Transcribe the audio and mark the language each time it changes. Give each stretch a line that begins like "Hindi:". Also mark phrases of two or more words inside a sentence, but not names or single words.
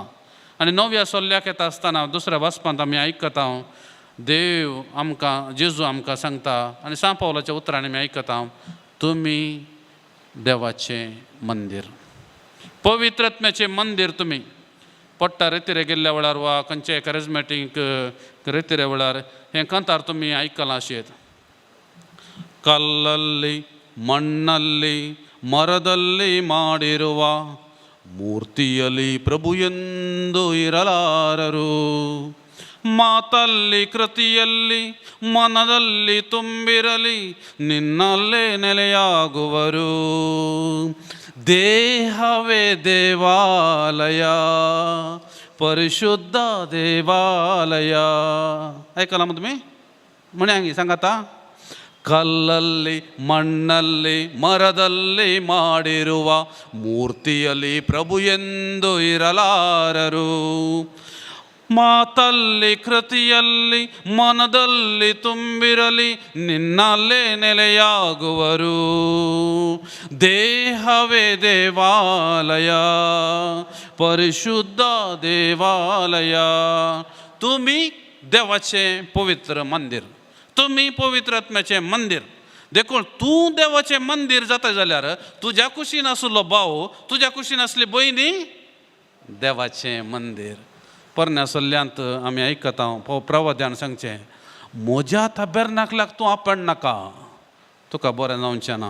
Konkani: आनी नव्या सोल्ल्याक येता आसतना दुसऱ्या वाचपांत आमी आयकता, देव आमकां जेजू आमकां सांगता आनी सा पावलाच्या उतरांनी आमी आयकता, तुमी देवाचें मंदीर, पवित्रत्म्याचें मंदीर तुमी. पडटा रेतीरे गेल्ल्या वेळार वा खंयचे कॅरिझमॅटीक रेतीरे वेळार हें कांतार तुमी आयकलां अशें,
Kannada: ಕಲ್ಲಲ್ಲಿ ಮಣ್ಣಲ್ಲಿ ಮರದಲ್ಲಿ ಮಾಡಿರುವ ಮೂರ್ತಿಯಲ್ಲಿ ಪ್ರಭು ಎಂದು ಇರಲಾರರು. ಮಾತಲ್ಲಿ ಕೃತಿಯಲ್ಲಿ ಮನದಲ್ಲಿ ತುಂಬಿರಲಿ ನಿನ್ನಲ್ಲೇ ನೆಲೆಯಾಗುವರು. ದೇಹವೇ ದೇವಾಲಯ, ಪರಿಶುದ್ಧ ದೇವಾಲಯ.
Marathi: ऐकला मग तुम्ही? म्हणे सांगा.
Kannada: ಕಲ್ಲಲ್ಲಿ ಮಣ್ಣಲ್ಲಿ ಮರದಲ್ಲಿ ಮಾಡಿರುವ ಮೂರ್ತಿಯಲ್ಲಿ ಪ್ರಭು ಎಂದು ಇರಲಾರರು. ಮಾತಲ್ಲಿ ಕೃತಿಯಲ್ಲಿ ಮನದಲ್ಲಿ ತುಂಬಿರಲಿ ನಿನ್ನಲ್ಲೇ ನೆಲೆಯಾಗುವರು. ದೇಹವೇ ದೇವಾಲಯ, ಪರಿಶುದ್ಧ ದೇವಾಲಯ.
Marathi: तुम्ही देवाचे पवित्र मंदिर, तुम्ही पवित्र आत्म्याचे मंदिर.
Konkani: देखून तूं देवाचें मंदिर जाता जाल्यार तुज्या कुशीन आसलो भाव, तुज्या कुशीन आसली भयणी देवाचें मंदिर. परण्या सल्ल्यांत आमी आयकता प्रवाद्यान सांगचें, म्हज्या ताबेरनाकलाक तूं आपण नाका, तुका बरें जावचें ना.